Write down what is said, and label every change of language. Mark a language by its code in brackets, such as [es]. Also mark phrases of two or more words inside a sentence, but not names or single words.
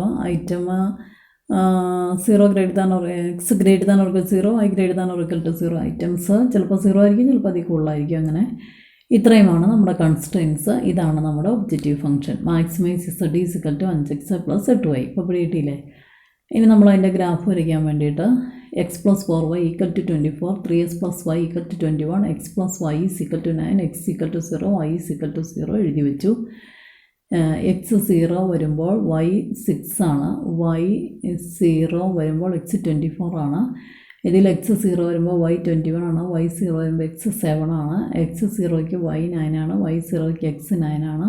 [ml] ഐറ്റം 0 x > (0, y > (0). ഐറ്റംസ് ചിലപ്പോൾ 0 ആയിരിക്കും, ചിലപ്പോൾ അതിൽ കൂടുതലായിരിക്കും. അങ്ങനെ ഇത്രയുമാണ് നമ്മുടെ കൺസ്ട്രെയിൻസ്. ഇതാണ് നമ്മുടെ [en] objective function. [ml] മാക്സിമൈസ് ZD = 5x + 8y. ഇപ്പോൾ പിടിയിട്ടില്ലേ. ഇനി നമ്മൾ അതിൻ്റെ ഗ്രാഫ് വരയ്ക്കാൻ വേണ്ടിയിട്ട് x + 4y = 24, 3x + y = 21, x + y = 9, x = 0, y = 0 എഴുതി വെച്ചു. x 0 വരുമ്പോൾ y 6 ആണ്, y 0 വരുമ്പോൾ x 24 ആണ്. ഇതിൽ x 0 വരുമ്പോൾ y 21 ആണ്, y 0 വരുമ്പോൾ x 7 ആണ്, x 0ക്ക് y 9 ആണ്, y 0ക്ക് x 9 ആണ്.